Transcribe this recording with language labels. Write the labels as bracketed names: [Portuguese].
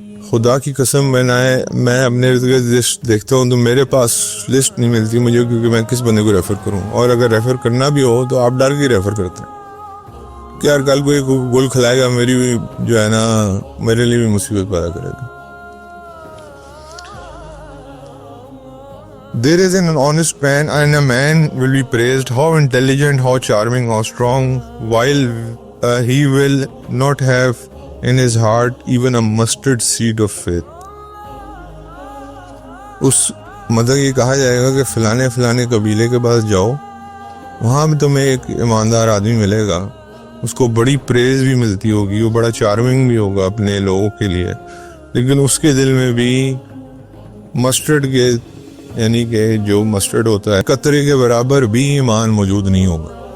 [Urdu] خدا کی قسم میں اپنے ارد گرد لسٹ دیکھتا ہوں تو میرے پاس لسٹ نہیں ملتی مجھے، کیونکہ میں کس بندے کو ریفر کروں. اور اگر ریفر کرنا بھی ہو تو آپ ڈر کے ریفر کرتے ہیں کہ یار کل کوئی گول کھلائے گا، میری بھی جو ہے نا میرے لیے بھی مصیبت پیدا کرے گا. [English] There is an honest man and a man will be praised, how intelligent, how charming, how strong, while he will not have in his heart even a mustard seed of faith. [Urdu] اس مطلب یہ کہا جائے گا کہ فلانے قبیلے کے پاس جاؤ، وہاں بھی تمہیں ایک ایماندار آدمی ملے گا، اس کو بڑی پریز بھی ملتی ہوگی، وہ بڑا چارمنگ بھی ہوگا اپنے لوگوں کے لیے، لیکن اس کے دل میں بھی مسٹرڈ کے یعنی کہ جو مسٹرڈ ہوتا ہے قطرے کے برابر بھی ایمان موجود نہیں ہوگا.